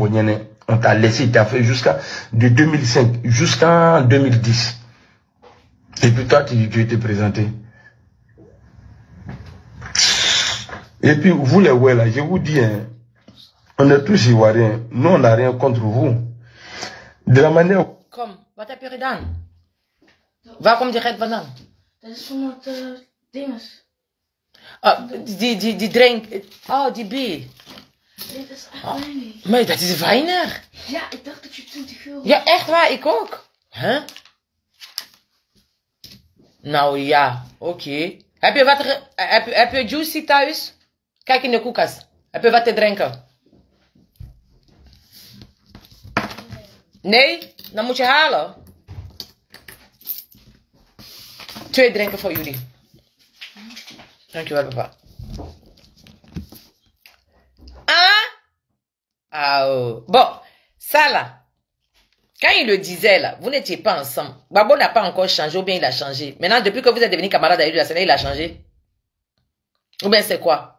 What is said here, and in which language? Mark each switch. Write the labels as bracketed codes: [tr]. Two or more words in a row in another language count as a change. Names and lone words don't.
[fr] On t'a laissé, tu as fait jusqu'à de 2005 jusqu'en 2010. Et puis toi, tu étais présenté. Et puis vous les ouais là, je vous dis, hein, on est tous ivoiriens. Nous, on n'a rien contre vous. De la manière... [nl] Kom, wat heb je gedaan? Waarom die red banaan? Dat is van het dinges. Die drink. Oh, die bier. Dit is echt weinig. Maar dat is weinig. Ja, ik dacht dat je 20 euro... Ja, echt waar, ik ook. Huh? Nou ja, oké. Heb je wat... Heb je juicy thuis? Kijk in de koelkast. Heb je wat te drinken? Nee? Dan moet je halen. 2 drinken voor jullie. Dankjewel, papa. Ah, oh. [fr] Bon, ça là, quand il le disait là, vous n'étiez pas ensemble. Gbagbo n'a pas encore changé ou bien il a changé. Maintenant, depuis que vous êtes devenus camarades avec lui, il a changé. Ou bien c'est quoi?